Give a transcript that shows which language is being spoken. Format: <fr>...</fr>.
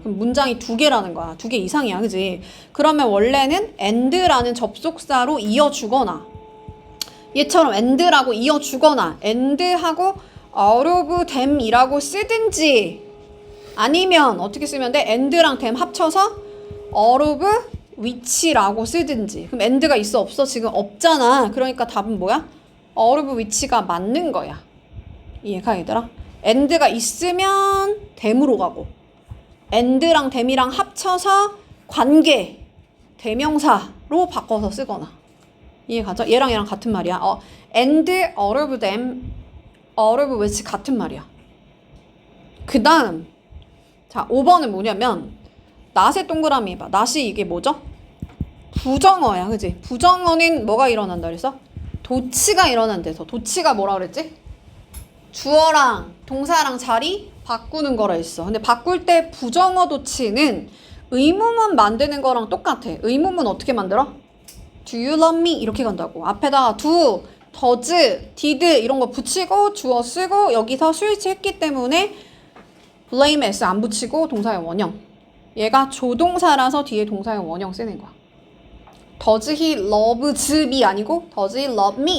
<ko>그럼 문장이 2개라는 거야. 2개 이상이야. 그지? 그러면 원래는 and라는 접속사로 이어주거나 얘처럼 and라고 이어주거나 and하고</ko> <en>out of them</en> <ko>이라고 쓰든지 아니면 어떻게 쓰면 돼? and랑 them 합쳐서</ko> <en>out of which</en> <ko>라고 쓰든지. 그럼 and가 있어 없어? 지금 없잖아. 그러니까 답은 뭐야?</ko> <en>out of which</en> <ko>가 맞는 거야. 이해가 얘들아? and가 있으면 them으로 가고 and랑 them이랑 합쳐서 관계 대명사로 바꿔서 쓰거나. 이해가죠? 얘랑 얘랑 같은 말이야.</ko> <en>and out of them, out of which</en> <ko>같은 말이야. 그 다음 자 5번은 뭐냐면 not의 동그라미 해봐. not이 이게 뭐죠? 부정어야. 그지? 부정어는 뭐가 일어난다 그랬어? 도치가 일어난대서. 도치가 뭐라 그랬지? 주어랑 동사랑 자리 바꾸는 거라 했어. 근데 바꿀 때 부정어 도치는 의문문 만드는 거랑 똑같아. 의문문 어떻게 만들어?</ko> <en>Do you love me?</en> <ko>이렇게 간다고. 앞에다가 do, does, did 이런 거 붙이고 주어 쓰고 여기서 스위치 했기 때문에 blame s 안 붙이고 동사의 원형. 얘가 조동사라서 뒤에 동사의 원형 쓰는 거야.</ko> <en>Does he loves me</en> <ko>아니고</ko> <en>Does he love me?</en>